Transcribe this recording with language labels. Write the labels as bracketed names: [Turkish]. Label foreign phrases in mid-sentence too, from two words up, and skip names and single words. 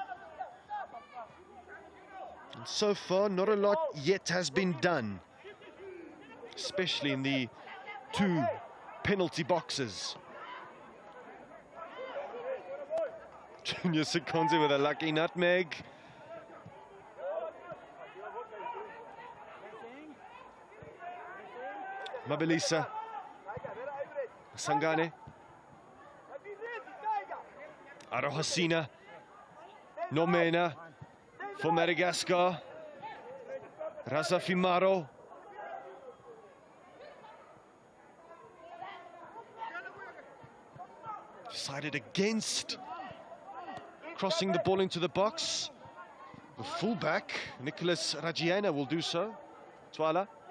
[English] And so far, not a lot yet has been done, especially in the two penalty boxes. Junior Sikonze with a lucky nutmeg. Mabilisa. Sangane. Arohasina. Nomena for Madagascar. Razafimaro. Decided against crossing the ball into the box. The fullback, Nicholas Rajiana, will do so. Twala.